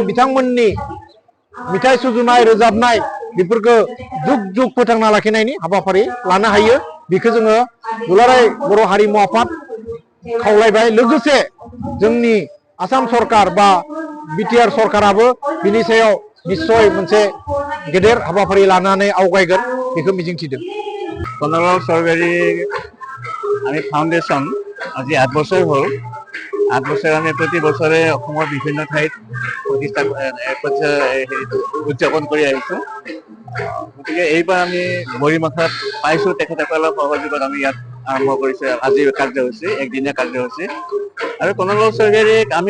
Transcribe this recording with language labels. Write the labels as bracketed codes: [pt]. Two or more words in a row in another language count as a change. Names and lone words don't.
[brx] बिथांमोननि मेथाइ सुजुनाय रोजाबनाय बेफोरखौ जुग जुग फोथांना लाखिनायनि हाबाफारि लानो हायो बेखौ जोङो दुलाराय बर' हारिमु आफाद खावलायबाय लोगोसे जोंनि आसाम सरकार बा बिटिआर सरकाराबो बिनि सायाव निश्चय मोनसे गेदेर हाबाफारि लानानै आवगायगोन बेखौ मिजिंथिदों [as] কনকলাল স্বৰ্গীয়াৰী আমি ফাউণ্ডেশ্যন আজি 8 বছৰ হ'ল 8 বছৰ আমি প্ৰতি বছৰে অসমৰ বিভিন্ন ঠাইত উদযাপন কৰি আহিছোঁ গতিকে এইবাৰ আমি বৰিমাখাত পাইছোঁ তেখেতসকলৰ সহযোগত আমি ইয়াত আৰম্ভ কৰিছোঁ আজি কাৰ্যসূচী একদিনীয়া কাৰ্যসূচী আৰু কনকলাল স্বৰ্গীয়াৰীক আমি